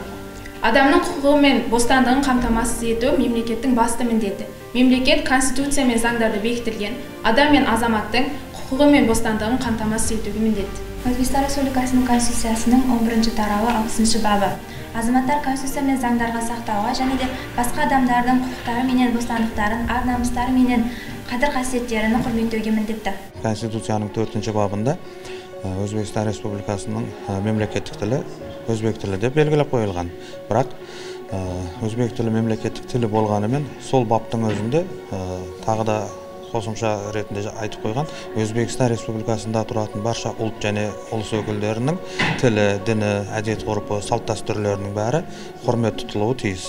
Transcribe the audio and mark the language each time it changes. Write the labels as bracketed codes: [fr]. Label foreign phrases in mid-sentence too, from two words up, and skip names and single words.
[kk] Адамның құқығы мен бостандығын қамтамасыз ету мемлекеттің басты міндеті. Мемлекет Конституция мен заңдарды бекітілген адам мен азаматтың құқығы мен бостандығын қамтамасыз етуге міндетті. Өзбекстан Республикасының Конституциясының 11 тарауы 60 бабы. [ky] азаматтар конституция менен заңдарга сактоого жана де башка адамдардын укуктары менен бостандыктарын, ар намустары менен кадыр касиеттерин [kk] құрметтеуге міндетті. Конституцияның 4-ші бабында Өзбекстан Республикасының мемлекеттік тілі өзбек тілі деп белгілеп қойылған. Бірақ өзбек тілі мемлекеттік тілі болғанымен сол баптың өзінде тағы да қосымша ретінде айтып қойған Өзбекстан Республикасында тұратын барша ұлт және ұлыс өкілдерінің тілі, діні, әдет ғұрпы, салт дәстүрлерінің бәрі құрмет тұтылуы тиіс.